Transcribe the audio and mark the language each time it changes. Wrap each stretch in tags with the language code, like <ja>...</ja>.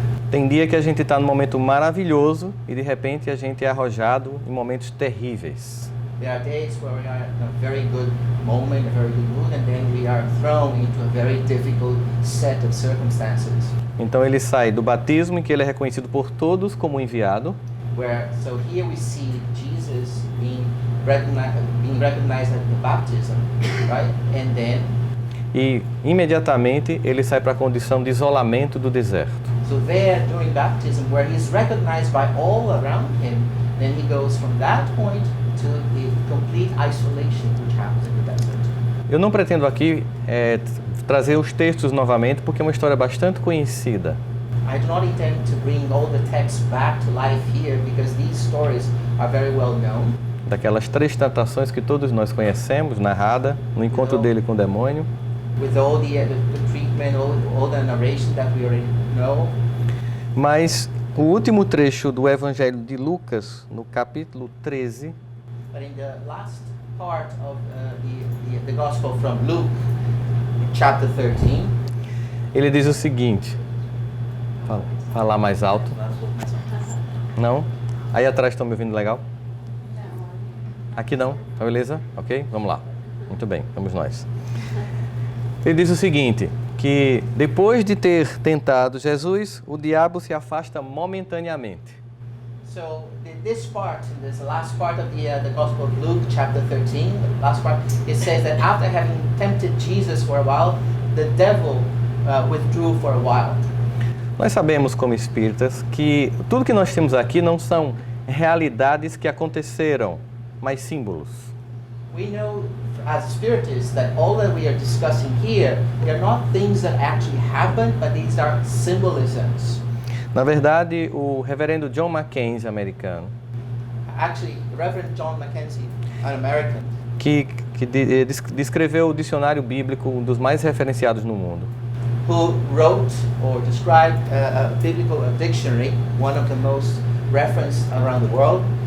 <pt>Tem dia que a gente está num momento maravilhoso e de repente a gente é arrojado em momentos terríveis.</pt> <en>There are days where we are in a very good moment, a very good mood, and then we are thrown into a very difficult set of circumstances.</en> <pt>Então ele sai do batismo em que ele é reconhecido por todos como enviado.</pt> <en>So here we see Jesus being recognized at the baptism, right? And then,</en> <pt>E imediatamente ele sai para a condição de isolamento do deserto.</pt> <en>so there during baptism, where he's recognized by all around him, then he goes from that point to the complete isolation which happens in the desert.</en> <pt>Eu não pretendo aqui trazer os textos novamente porque é uma história bastante conhecida.</pt> <en>I do not intend to bring all the texts back to life here because these stories are very well known.</en> <pt>Daquelas 3 tentações que todos nós conhecemos, narrada no encontro dele com o demônio.</pt> <en>With all the treatment, all the narration that we already know.</en> <pt>Mas o último trecho do Evangelho de Lucas, no capítulo 13,</pt> <en>But in the last part of the Gospel from Luke, chapter 13,</en> <pt>ele diz o seguinte, falar mais alto. Não? Aí atrás estão me ouvindo legal? Aqui não, tá beleza? Ok? Vamos lá. Muito bem, vamos nós. Ele diz o seguinte, que depois de ter tentado Jesus, o diabo se afasta momentaneamente.</pt> <en>So this part, this last part of the Gospel of Luke, chapter 13, the last part, it says that after having tempted Jesus for a while, the devil withdrew for a while.</en> <pt>Nós sabemos como espíritas que tudo que nós temos aqui não são realidades que aconteceram, mas símbolos.</pt> <en>We know as spiritists that all that we are discussing here, they are not things that actually happened, but these are symbolisms.</en> <pt>Na verdade, o reverendo John Mackenzie, americano,</pt> <en>Actually, Reverend John Mackenzie, an American,</en> <pt>que descreveu o dicionário bíblico, um dos mais referenciados no mundo.</pt> <en>who wrote or described a biblical dictionary, one of the most referenced around the world.</en>